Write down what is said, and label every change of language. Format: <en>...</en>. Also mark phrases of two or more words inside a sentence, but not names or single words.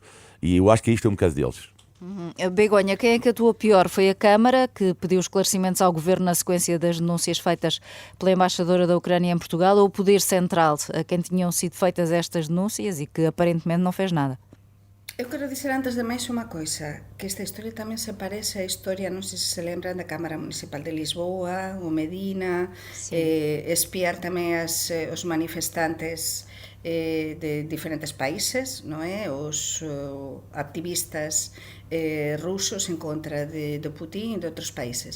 <pt>E eu acho que isto é um caso deles. Begonha, quem é que atuou pior? Foi a Câmara, que pediu esclarecimentos ao Governo na sequência das denúncias feitas pela embaixadora da Ucrânia em Portugal, ou o Poder Central, a quem tinham sido feitas estas denúncias e que aparentemente não fez nada?</pt> <gl>Eu quero dizer antes de máis unha coisa, que esta historia tamén se parece á historia, non sei se se lembran, da Cámara Municipal de Lisboa, o Medina, espiar tamén os manifestantes de diferentes países, non é? Os activistas rusos en contra de Putin e de outros países.</gl>